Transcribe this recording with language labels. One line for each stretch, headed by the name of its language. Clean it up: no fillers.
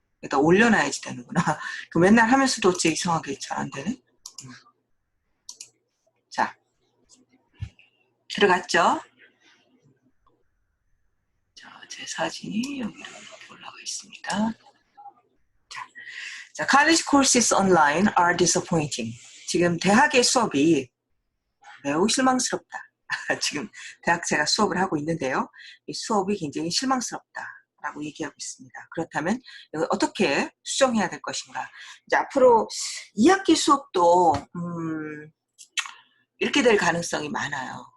Korean: 여기다 올려놔야지 되는구나. 그 맨날 하면서도 어째 이상하게 잘 안 되네. 자, 들어갔죠? 자, 제 사진이 여기로 이렇게 올라가 있습니다.
English: 자, college courses online are disappointing.
Korean: 지금 대학의 수업이 매우 실망스럽다. 지금 대학 제가 수업을 하고 있는데요. 이 수업이 굉장히 실망스럽다라고 얘기하고 있습니다. 그렇다면 이걸 어떻게 수정해야 될 것인가? 이제 앞으로 2학기 수업도 이렇게 될 가능성이 많아요.